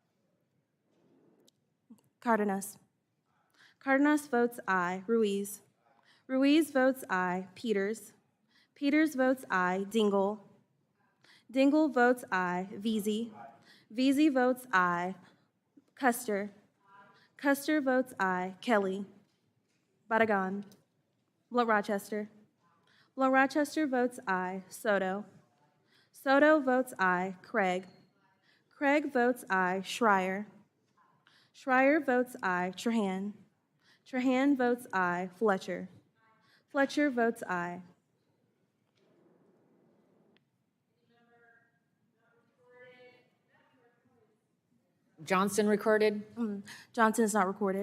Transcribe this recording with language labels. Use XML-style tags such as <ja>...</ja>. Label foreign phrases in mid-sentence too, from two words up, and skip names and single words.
<en>Cardenas. Cardenas votes aye. Ruiz. Ruiz votes aye. Peters. Peters votes aye. Dingell. Dingell votes aye. Veazey. Veazey votes aye. Custer. Custer votes aye. Kelly. Barragan. Blunt Rochester. Blunt Rochester votes aye. Soto. Soto votes aye. Craig. Craig votes aye. Schreier. Schreier votes aye. Trahan. Trahan votes aye. Fletcher. Fletcher votes aye. Johnson recorded? Johnson is not recorded.</en>